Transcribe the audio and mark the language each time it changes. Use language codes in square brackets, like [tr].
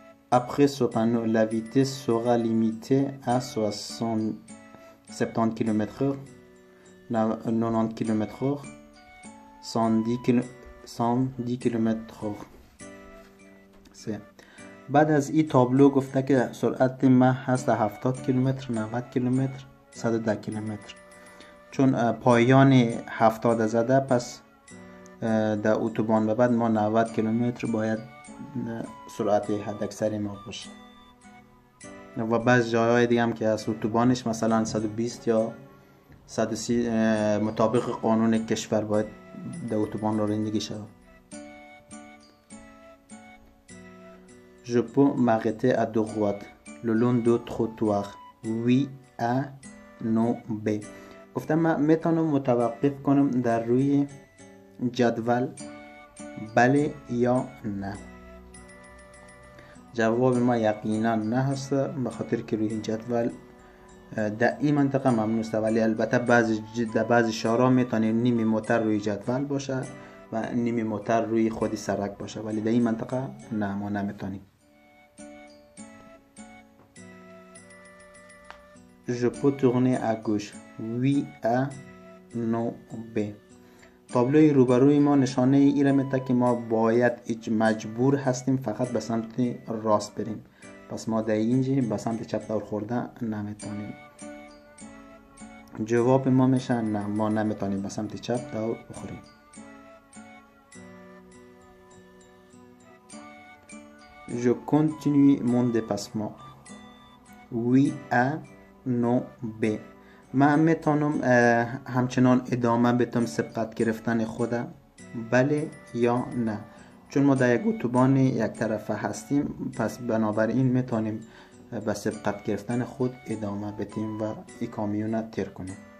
[fr] Après ce panneau, la vitesse sera limitée à 70 km/h, 90 km/h, 110 km/h. [fa] بعد از این تابلو گفته که سرعت ما هست 70 کیلومتر، 90 کیلومتر، 110 کیلومتر. چون پایان 70 زده، پس در اتوبان به بعد ما 90 کیلومتر باید سرعت حداکثر ما باشه. و بعض جاهای دیگه هم که از اتوبانش مثلا 120 یا 130 مطابق قانون کشور باید در اتوبان رانندگی شود. [fr] Je peux m'arrêter à droite le long du trottoir. Oui, A, non, B. [fa] گفتم من میتونم متوقف کنم در روی جدول، بله یا نه. جواب ما یقینا نه هست، به خاطر که روی این جدول در این منطقه ممنوع است، ولی البته بعضی شهرها میتونه نیمی موتر روی جدول باشه و نیمی موتر روی خودی سرک باشه، ولی در این منطقه نه، ما نمیتونیم. [fr] Je peux tourner à gauche. Oui, A, non, B. [fa] تابلوی روبروی ما نشانه ای را میده که ما باید مجبور هستیم فقط به سمت راست بریم، پس ما در اینجا به سمت چپ دور خورده نمیتونیم. جواب ما میشه نه، ما نمیتونیم به سمت چپ دور بخوریم. [fr] Je continue mon dépassement. Oui, A, non, B. [fa] من میتونم همچنان ادامه بدم سبقت گرفتن خودم، بله یا نه. چون ما در یک اتوبان یک طرفه هستیم، پس بنابراین میتونیم به سبقت گرفتن خود ادامه بدیم و این کامیون تر کنیم.